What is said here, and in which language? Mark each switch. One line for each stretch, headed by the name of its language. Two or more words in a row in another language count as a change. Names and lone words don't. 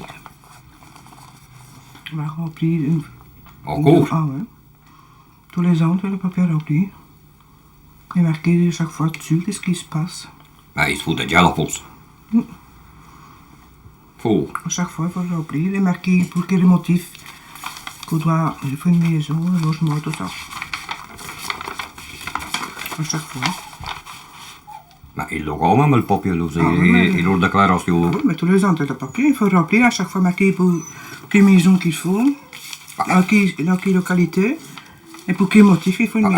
French: On va remplir. Encore? Ah ouais. Tous les ans, tu as le papier à remplir. Il est marqué chaque fois dessus, qu'est-ce qui se passe.
Dutch: Maar iets voor dat jaar alvast. Voor.
French: À chaque fois, il faut le remplir. Il est marqué pour quel motif qu'on doit. Il faut une maison, un logement, tout ça. À chaque fois. Maar il l'a quand même le papier, là. Il a la déclaration. Oui, mais tous les ans, tu as le papier, il faut remplir à chaque fois marqué pour quelle maison qu'il faut, dans quelle localité, et pour quel motif il faut une maison.